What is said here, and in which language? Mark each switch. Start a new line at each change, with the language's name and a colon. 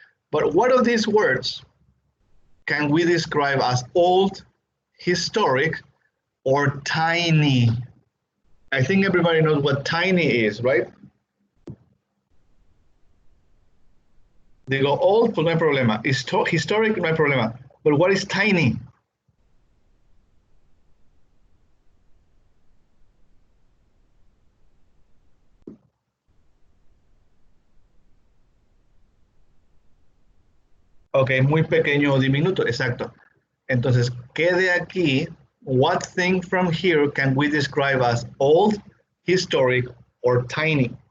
English: But what of these words can we describe as old, historic, or tiny? I think everybody knows what tiny is, right?
Spanish: Digo old, pues no hay problema. Historic, no hay problema.
English: But what is tiny?
Spanish: Ok, muy pequeño o diminuto, exacto. Entonces, ¿qué de aquí?
English: What thing from here can we describe as old, historic, or tiny?